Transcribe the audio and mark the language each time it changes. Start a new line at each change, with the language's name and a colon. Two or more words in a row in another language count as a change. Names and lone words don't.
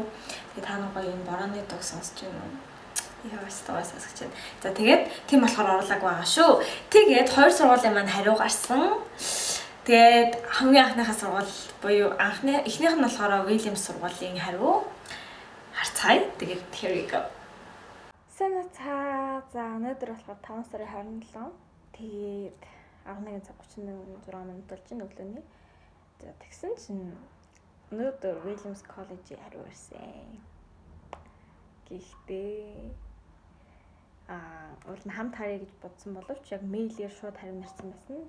Mongolian: Тэгээд та нар гоё энэ борооны дог сонсож байна уу? Яастаас асууж. За тэгээд тийм болохоор оруулаагүй байгаа шүү. Тэгээд 2 сургуулийн маань хариу гарсан. Тэгээд хамгийн анхныхаа сургууль буюу эхнийх нь болохоор Williams сургуулийн хариу харцгаая. Тэгээд
English: here we go.
Mongolian: Санацаа. За өнөөдөр болохоор 5 сарын 27. Тэгээд 11 цаг 36 минут болж байна өглөөний. За тэгсэн чинь өнөөдөр Williams College-ийн хариу ирсэн. Гэхдээ уул нь хамт харъя гэж бодсон боловч яг мэйлээр шууд хариу нэрсэн байсан.